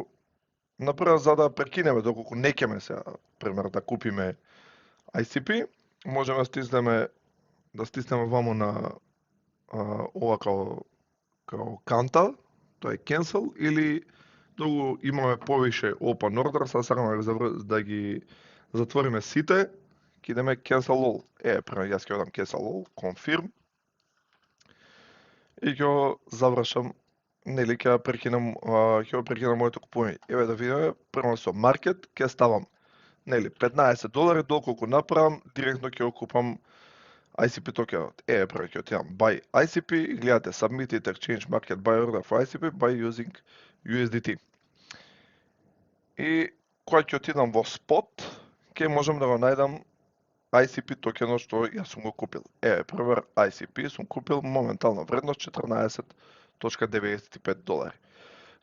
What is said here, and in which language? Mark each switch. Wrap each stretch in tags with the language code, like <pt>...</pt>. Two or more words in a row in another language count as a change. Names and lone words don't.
<mk>Напрво за да прекинеме доколку не ќеме сега, пример да купиме ICP, можеме да стиснеме ваму на ова као канта, тоа е cancel, или доколку имаме повише</mk> <en>open order,</en> <mk>сега сакаме да ги затвориме сите, ќе идеме</mk> <en>cancel all.</en> <mk>Пример, јас ќе одам</mk> <en>cancel all, confirm,</en> <mk>и ќе завршам, нели ќе прекинам моето купување. Еве да видиме, прво со market ќе ставам, нели 15 долари, доколку направам, директно ќе го купам ICP токенот. Прво ќе отидам buy ICP и гледате</mk> <en>submitted exchange market buy order for ICP by using USDT.</en> <mk>И кога ќе отидам во spot, ќе можам да го најдам ICP токенот што јас сум го купил. Пример, ICP сум купил моментална вредност 14.95 долари.</mk>